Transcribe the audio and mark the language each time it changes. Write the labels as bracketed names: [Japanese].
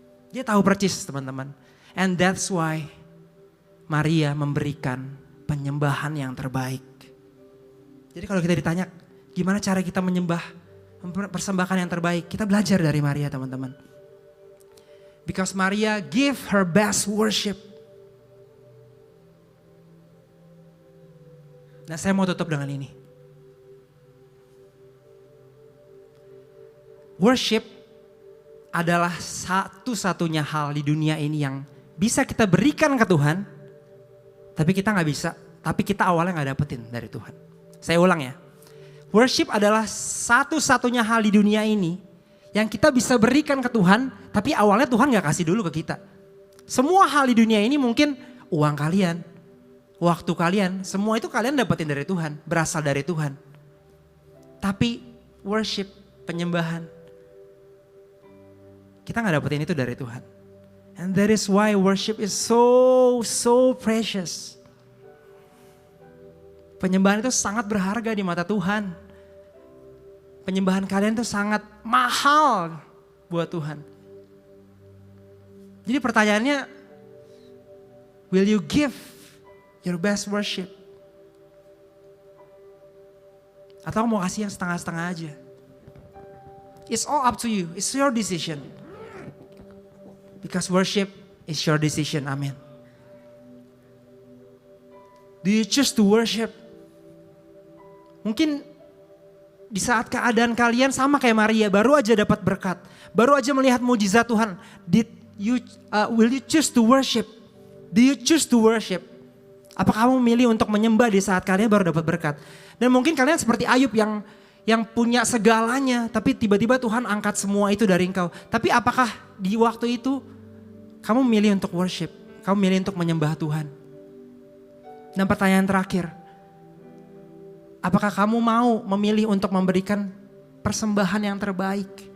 [Indonesian] Dia tahu percis teman-teman. [English] And that's why [Indonesian] Maria memberikan penyembahan yang terbaik. Jadi kalau kita ditanya gimana cara kita menyembah, mempersembahkan yang terbaik, kita belajar dari Maria teman-teman. [English] Because Maria give her best worship. [Indonesian] Nah saya mau tutup dengan ini. Worship adalah satu-satunya hal di dunia ini yang bisa kita berikan ke Tuhan. Tapi kita gak bisa, tapi kita awalnya gak dapetin dari Tuhan. Saya ulang ya. Worship adalah satu-satunya hal di dunia ini yang kita bisa berikan ke Tuhan, tapi awalnya Tuhan gak kasih dulu ke kita. Semua hal di dunia ini mungkin uang kalian, waktu kalian, semua itu kalian dapetin dari Tuhan, berasal dari Tuhan. Tapi worship, penyembahan, kita gak dapetin itu dari Tuhan. [English] And that is why worship is so precious. [Indonesian] Penyembahan itu sangat berharga di mata Tuhan. Penyembahan kalian tuh sangat mahal buat Tuhan. Jadi pertanyaannya, [English] will you give your best worship? [Indonesian] Atau mau kasih yang setengah-setengah aja? [English] It's all up to you. It's your decision. Because worship is your decision. Amin. Do you choose to worship? [Indonesian] Mungkin di saat keadaan kalian sama kayak Maria, baru aja dapat berkat, baru aja melihat mujizat Tuhan. [English] Will you choose to worship? Do you choose to worship? [Indonesian] Apa kamu memilih untuk menyembah di saat kalian baru dapat berkat? Dan mungkin kalian seperti Ayub yang punya segalanya, tapi tiba-tiba Tuhan angkat semua itu dari engkau. Tapi apakah di waktu itu kamu memilih untuk worship? Kamu memilih untuk menyembah Tuhan? Dan pertanyaan terakhir, apakah kamu mau memilih untuk memberikan persembahan yang terbaik?